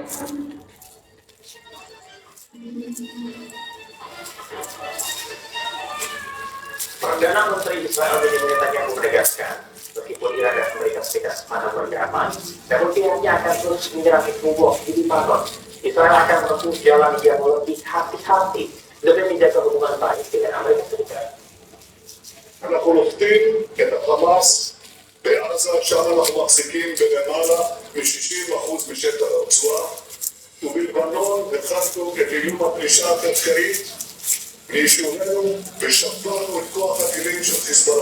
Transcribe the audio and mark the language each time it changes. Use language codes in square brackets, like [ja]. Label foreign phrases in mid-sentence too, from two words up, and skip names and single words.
[id] Perdana Menteri Israel Benjamin Netanyahu menegaskan, meskipun Iran dan Amerika Serikat sepakat berdamai, namun pihaknya akan terus menyerang Hizbullah di Lebanon. Israel akan menempuh jalan yang lebih hati-hati demi menjaga hubungan baik dengan Amerika Serikat. [he] אנחנו נוחתים את החמאס בעזה, שם אנחנו מחזיקים בלמעלה מ-60% משטח הרצועה, ובלבנון התחלנו את איום הפלישה הקרקעית מיישובינו ושברנו את כוח הטילים של חיזבאללה.